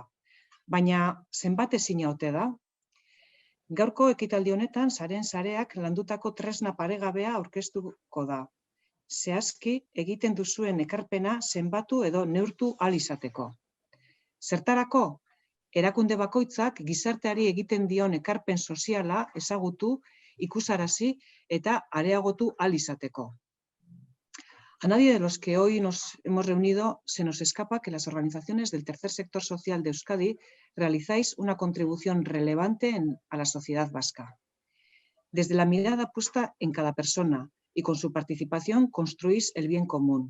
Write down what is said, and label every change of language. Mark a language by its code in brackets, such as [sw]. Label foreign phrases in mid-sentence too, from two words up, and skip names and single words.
[eu] Baina zenbat ezina ote da? Gaurko ekitaldi honetan Sareak landutako tresna paregabea aurkeztuko da. Zehazki egiten duzuen ekarpena zenbatu edo neurtu ahal izateko. Zertarako? Erakunde bakoitzak gizarteari egiten dion ekarpen soziala ezagutu, ikusarazi eta areagotu ahal izateko. [es] A nadie de los que hoy nos hemos reunido se nos escapa que las organizaciones del tercer sector social de Euskadi realizáis una contribución relevante a la sociedad vasca. Desde la mirada puesta en cada persona y con su participación construís el bien común.